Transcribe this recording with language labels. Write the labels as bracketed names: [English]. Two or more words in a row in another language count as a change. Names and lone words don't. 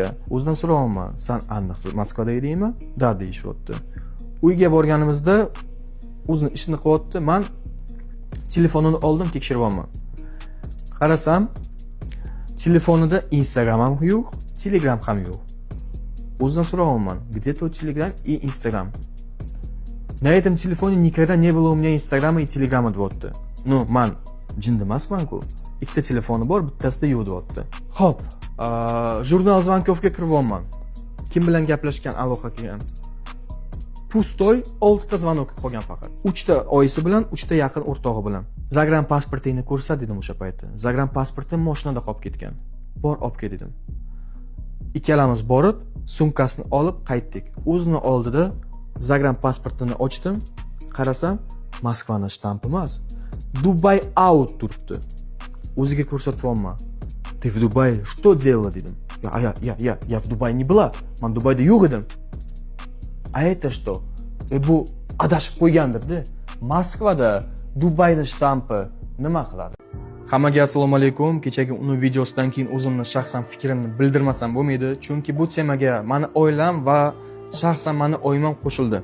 [Uzbek] O'zidan so'rayapman, "Sen aniqsiz Moskvada edingmi?" Da deyishyapti. Uyga borganimizda o'zini ishini qilyapti. Men telefonini oldim, tekshiryapman. Qarasam, telefonida Instagram ham yo'q, Telegram ham yo'q. O'zidan so'rayapman, [Russian] "Где твой Telegram и Instagram?" На этом телефоне никогда не было у меня Инстаграма и Телеграма deyapti. Ну, [Uzbek] men jinda emasman-ku. Ikkita telefoni bor, bittasida yo'q deyapti. Xo'p, jurnal Zvankovga kiryapman. Kim bilan gaplashgan, aloqa qilgan? Pustoy 6 ta zvonok qolgan faqat. 3 ta oyisi bilan, 3 ta yaqin o'rtog'i bilan. Zagran pasportingni ko'rsat dedim o'sha paytda. Zagran pasportim mashinada qolib ketgan. Bor olib kel dedim. Ikkalamiz borib, sumkasini olib qaytdik. O'zini oldida Zagran pasportini ochdim, qarasam, Moskvani shtampi emas, Dubai out turibdi. O'ziga ko'rsatyapman. [Russian] "Ты в Дубае что делала?" dedim. Я в Дубае не была. [Uzbek] Men Dubayda yo'q edim. [Russian] A это что? [Uzbek] Bu adashib qo'ygandir-da. Moskvada Dubayda shtampi nima qiladi? Hammaga assalomu alaykum. Kechagi uni videosidan keyin o'zimni shaxsan fikrimni bildirmasam bo'lmaydi, chunki bu temaga meni oilam va shaxsan meni oyimam qo'shildi.